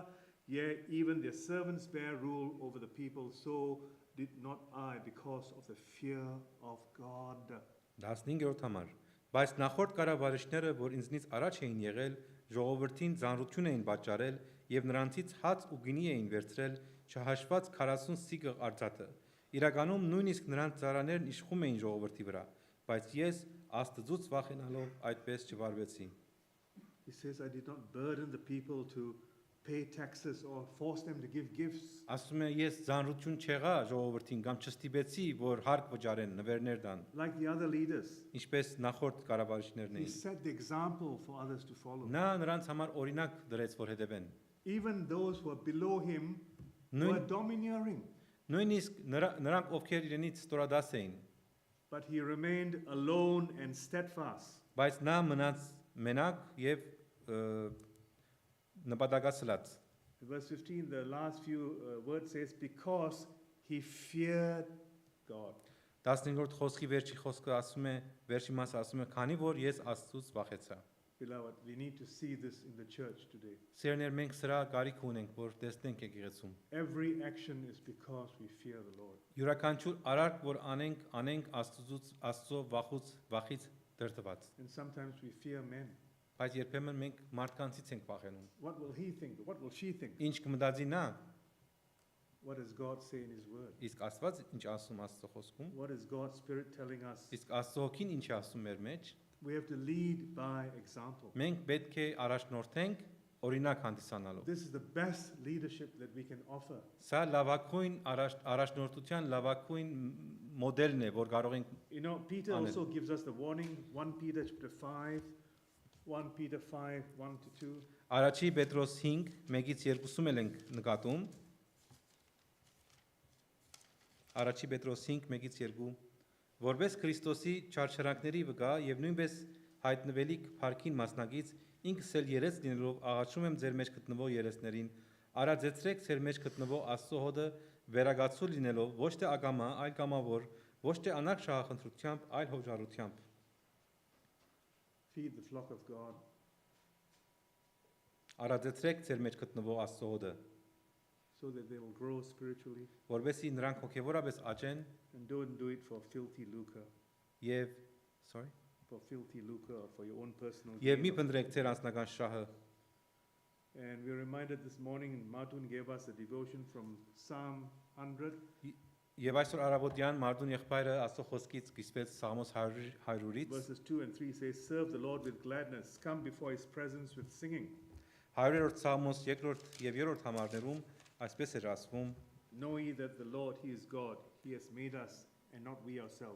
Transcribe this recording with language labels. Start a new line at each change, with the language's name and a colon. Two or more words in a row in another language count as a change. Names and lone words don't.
English: Yea, even their servants bare rule over the people. So did not I, because of the fear of God."
Armenian: 15-րդ համար։ Բայց նախորդ կառավարիչները, որ ինձնից առաջ էին եղել, ժողովրդին ծանրություն էին պատճառել եւ նրանցից հաց ու գինի էին վերցրել, չհաշված 40 սիկղ արծաթը։ Իրականում նույնիսկ նրանց ծառաներն իշխում էին ժողովրդի վրա, բայց ես Աստծուց վախենալով այդպես չվարվեցի։
English: He says, "I did not burden the people to pay taxes or force them to give gifts.
Armenian: Ասում է ես ծանրություն չեղա ժողովրդին կամ չստիպեցի, որ հարկ վճարեն, նվերներ տան,
English: Like the other leaders."
Armenian: ինչպես նախորդ կառավարիչներն
English: He
Armenian: էին։
English: set the example for others to follow.
Armenian: Նա նրանց համար օրինակ դրեց, որ հետևեն։
English: Even those who are below him
Armenian: Նույն-
English: were domineering,
Armenian: Նույնիսկ նրանք, ովքեր իրենից ստորադաս էին,
English: but he remained alone and steadfast.
Armenian: բայց նա մնաց մենակ եւ նպատակասլաց։
English: Verse 15, the last few words says, "Because he feared God."
Armenian: 15-րդ խոսքի վերջի խոսքը ասում է, վերջի մասը ասում է, քանի որ ես Աստծուց վախեցա։
English: Beloved, we need to see this in the church today.
Armenian: Սիրելիներ, մենք սրա կարիք ունենք, որ տեսնենք եկեղեցում։
English: Every action is because we fear the Lord.
Armenian: Յուրաքանչյուր արարք, որ անենք Աստծո վախից դրդված։
English: And sometimes we fear men.
Armenian: Բայց երբեմն մենք մարդկանցից ենք վախենում։
English: What will he think? What will she think?
Armenian: Ինչ կմտածի նա,
English: What does God say in his word?
Armenian: իսկ Աստված ինչ ասում Աստծո խոսքում,
English: What is God's Spirit telling us?
Armenian: իսկ Աստծո հոգին ինչ է ասում մեր մեջ,
English: We have to lead by example.
Armenian: մենք պետք է առաջնորդենք օրինակ հանդիսանալով։
English: This is the best leadership that we can offer.
Armenian: Սա լավագույն առաջնորդության լավագույն մոդելն է, որ կարող ենք
English: You know, Peter Amen. also gives us the warning, 1 Peter chapter 5, 1 Peter 5, 1 to 2.
Armenian: Առաջի Պետրոս 5, 1-ից 2-ում էլ ենք նկատում։ Առաջի Պետրոս 5, 1-ից 2, որպես Քրիստոսի չարչարանքների վկա եւ նույնպես հայտնվելիք փառքին մասնակից, ինքս էլ երես լինելով աղաչում եմ ձեր մեջ գտնվող երեսներին, արածեցրեք ձեր մեջ գտնվող Աստծո հոդը վերագացու լինելով ոչ թե ակամա, այլ կամավոր, ոչ թե անարգ շահախնդրությամբ, այլ հոժարությամբ։
English: Feed the flock of God.
Armenian: Արածեցրեք ձեր մեջ գտնվող Աստծո հոդը,
English: So that they will grow spiritually,
Armenian: որովհետեւ նրանք հոգեվորապես աճեն
English: and don't do it for filthy lucre,
Armenian: եւ sorry
English: for filthy lucre or for your own personal
Armenian: եւ մի
English: gain.
Armenian: փնտրեք ձեր անձնական շահը։
English: And we're reminded this morning, Martun gave us a devotion from Psalm 100.
Armenian: Եվ այսօր արաբոդյան Մարդուն եղբայրը Աստծո խոսքից կիսվեց Սաղմոս 100-ից,
English: Verses 2 and 3 says, "Serve the Lord with gladness, come before his presence with singing.
Armenian: 100-րդ Սաղմոս 2-րդ եւ 3-րդ համարներում այսպես էր ասվում.
English: Know ye that the Lord, he is God. He has made us and not we ourselves.